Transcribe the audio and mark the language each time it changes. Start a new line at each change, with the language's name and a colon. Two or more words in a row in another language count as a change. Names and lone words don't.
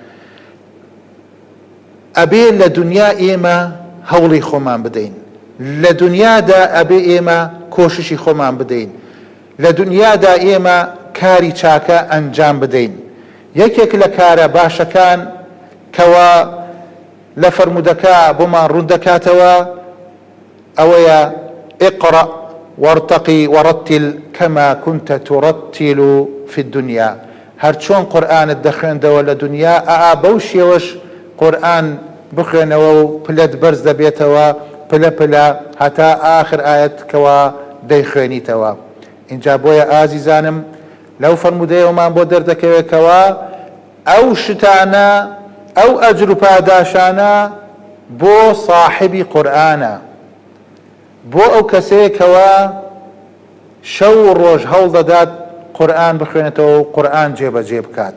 Central Kurdish: ئەبێ لە دنیا ئێمە هەوڵی خۆمان بدەین، لە دنیادا ئەبێ ئێمە کۆششی خۆمان بدەین، لە دنیادا ئێمە کاری چاکە ئەنجام بدەین. یەکێک لە کارە باشەکان کەوا لە فەرمودەکە بۆمان ڕوون دەکاتەوە ئەوەیە:
Arabic: اقرأ وارتقي ورتل كما كنت ترتل في الدنيا.
Central Kurdish: هەر چۆن قورئانت دەخوێندەوە لە دنیا، بەو شێوەش قورئان بخوێنەوە و پلەت بەرز دەبێتەوە، پلە پلە هەتا آخر ئاەت کەوا دەیخوێنیتەوە. اینجا بۆیە ئازیزانم، لەو فەرمودەیەوەمان بۆ دەردەکەوێتەوە ئەو شتانە، ئەو ئەجر و پاداشانە بۆ صاحبی قورئانە، بۆ ئەو کەسەیەکەوە شەو و ڕۆژ هەوڵ دەدات قورئان بخوێنێتەوە و قورئان جێبەجێ بکات.